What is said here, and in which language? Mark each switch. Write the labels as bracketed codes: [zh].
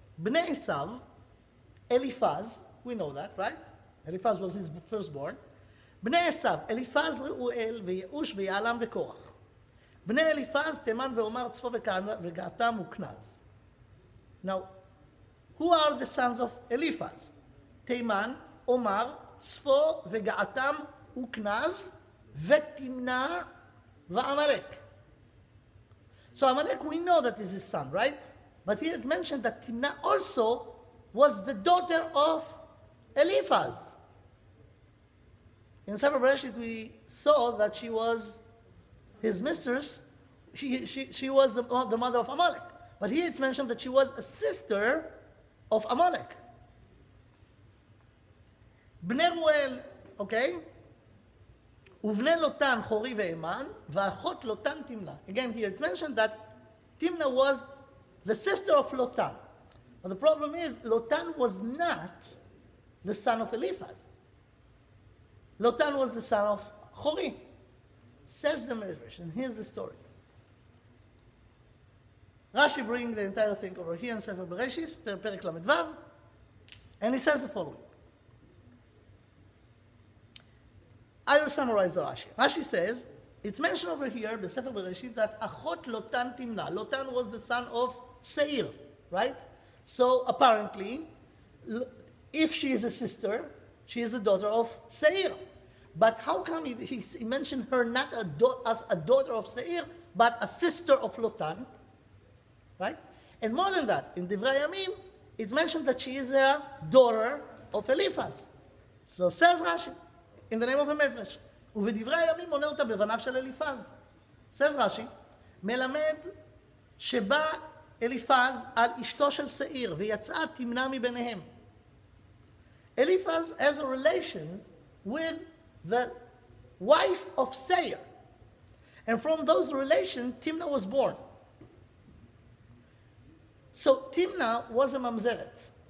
[en] Bnei Esav, Eliphaz, we know that, right? Eliphaz was his firstborn. Bnei Esav, Eliphaz, Reuel, Ve'yeush, Ve'yalam, Ve'korach. [he] בני אליפז, תימן ועומר, צפו וגעתם וכנז. [en] Now, who are the sons of Eliphaz? Teiman, [he] אומר, צפו וגעתם וכנז, ותמנע ועמלק. [en] So Amalek, we know that is his son, right? But here it mentioned that Timnah also was the daughter of Eliphaz. In Sefer Bereshit, we saw that she was his mistress. She was the mother of Amalek. But here it's mentioned that she was a sister of Amalek. Bnei Ruel, okay? [he] ובני לוטן חורי ואימן, ואחות לוטן תמנע. [en] Again, here it's mentioned that Timnah was the sister of Lotan. But the problem is, Lotan was not the son of Eliphaz. Lotan was the son of Chori. Says the Midrash, and here's the story. Rashi brings the entire thing over here in Sefer Bereshis, Perek Lamed, and he says the following. I will summarize the Rashi. Rashi says, it's mentioned over here, the Sefer Bereshit, that Achot Lotan Timna. Lotan was the son of Seir, right? So apparently, if she is a sister, she is the daughter of Seir. But how come he mentioned her not as a daughter of Seir, but a sister of Lotan, right? And more than that, in Divrei Yamim, it's mentioned that she is a daughter of Eliphaz. So says Rashi, in the name of המדרש, [he] ובדברי הימים מונה אותה בבניו של אליפז. [en] says [he] רש"י, מלמד שבא אליפז על אשתו של שעיר, ויצאה תמנע מביניהם. [en] Eliphaz has a relation with the wife of Seir. And from those relations, Timnah was born. So Timnah was a mamzeret.